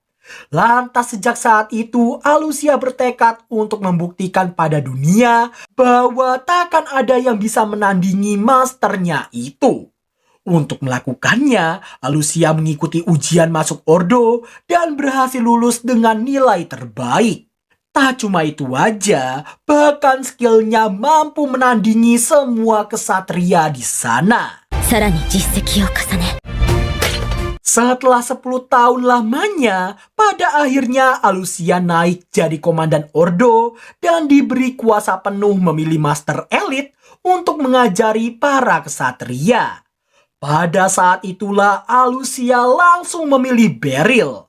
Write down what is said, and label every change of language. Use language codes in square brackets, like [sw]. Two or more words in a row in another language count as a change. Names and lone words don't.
[id] Lantas sejak saat itu, Alucia bertekad untuk membuktikan pada dunia bahwa takkan ada yang bisa menandingi masternya itu. Untuk melakukannya, Alucia mengikuti ujian masuk Ordo dan berhasil lulus dengan nilai terbaik. Tak cuma itu aja, bahkan skillnya mampu menandingi semua kesatria di sana. [ja] さらに実績を重ね [id] Setelah 10 tahun lamanya, pada akhirnya Alucia naik jadi komandan Ordo dan diberi kuasa penuh memilih master elit untuk mengajari para kesatria. Pada saat itulah Alucia langsung memilih Beryl.